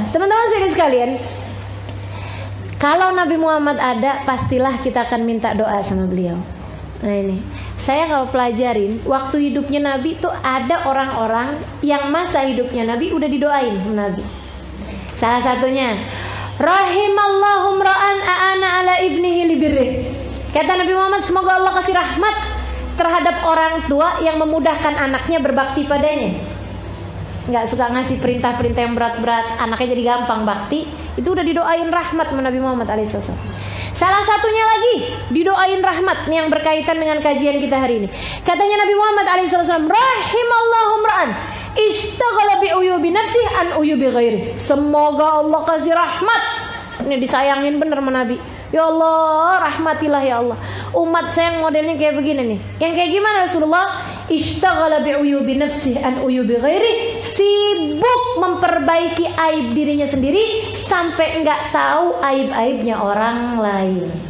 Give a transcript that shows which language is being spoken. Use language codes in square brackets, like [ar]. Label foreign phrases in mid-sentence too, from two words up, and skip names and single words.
[id] Teman-teman sekalian, kalau Nabi Muhammad ada, pastilah kita akan minta doa sama beliau. Nah ini, saya kalau pelajarin waktu hidupnya Nabi tuh ada orang-orang yang masa hidupnya Nabi udah didoain Nabi. Salah satunya, [ar] رحم الله امرأ أعان على ابنه لبره. [id] Kata Nabi Muhammad, semoga Allah kasih rahmat terhadap orang tua yang memudahkan anaknya berbakti padanya. Nggak suka ngasih perintah-perintah yang berat-berat, anaknya jadi gampang bakti. Itu udah didoain rahmat Nabi Muhammad alaihissalam. Salah satunya lagi didoain rahmat yang berkaitan dengan kajian kita hari ini. Katanya Nabi Muhammad alaihissalam, [ar] رحم الله امرأ اشتغل بعيوب نفسه عن عيوب غيره. [id] Semoga Allah kasih rahmat. Ini disayangin bener sama Nabi. Ya Allah, rahmatilah ya Allah. Umat saya yang modelnya kayak begini nih. Yang kayak gimana Rasulullah? [ar] اشتغل بعيوب نفسه عن عيوب غيره. [id] Sibuk memperbaiki aib dirinya sendiri sampai enggak tahu aib-aibnya orang lain.